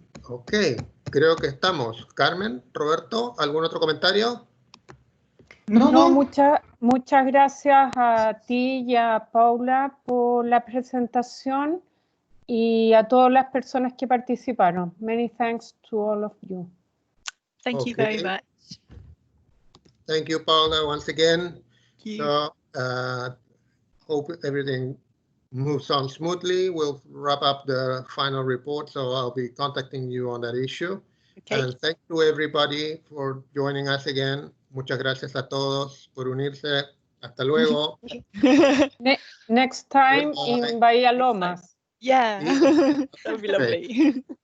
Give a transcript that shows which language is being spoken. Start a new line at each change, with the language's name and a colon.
Spanish: Ok, creo que estamos. Carmen, Roberto, ¿algún otro comentario? No, muchas gracias a ti y a Paula por la presentación y a todas las personas que participaron.
English: Many thanks to all of you. Thank you very much. Thank you, Paula, once again. Thank you. So, hope everything moves on smoothly. We'll wrap up the final report, so I'll be contacting you on that issue. Okay. And thank you everybody for joining us again.
Spanish: Muchas gracias a todos por unirse. Hasta luego.
English: Next time in Bahia Lomas. Yeah, that would be lovely.